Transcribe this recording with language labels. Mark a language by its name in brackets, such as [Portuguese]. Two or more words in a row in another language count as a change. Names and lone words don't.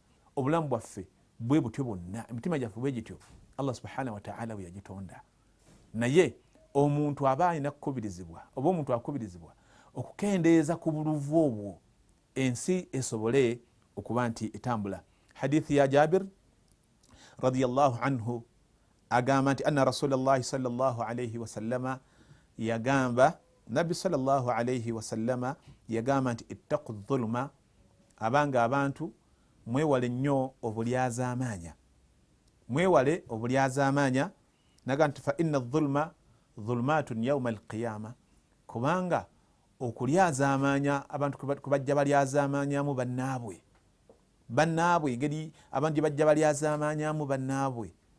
[Ganda] Obulamu bwaffe bwe butyo bwonna, emitima gyaffe bwe gityo Allah [Arabic] سبحانه وتعالى [Ganda] bwe yagitonda. Naye omuntu aba alina kukubirizibwa oba omuntu akubirizibwa okukendeeza ku buluvu obwo ensi esobole okuba nti etambula. Hadithi ya Jabir [Arabic] رضي الله عنه [Ganda] agamba nti [Arabic] أن رسول الله صلى الله عليه وسلم [Ganda] yagamba, Nabbi [Arabic] صلى الله عليه وسلم [Ganda] yagamba nti [Arabic] اتقوا الظلم, [Ganda] abanga abantu mwewale nnyo obulyazaamaanya, mwewale obulyazaamaanya. Naga nti [Arabic] فإن الظلم ظلمات يوم القيامة, [Ganda] kubanga okulyazaamaanya abantu kubajja balyazaamaanyamu bannaabwe engeri abantu gye bajja balyazaamaanyamu bannaabwe.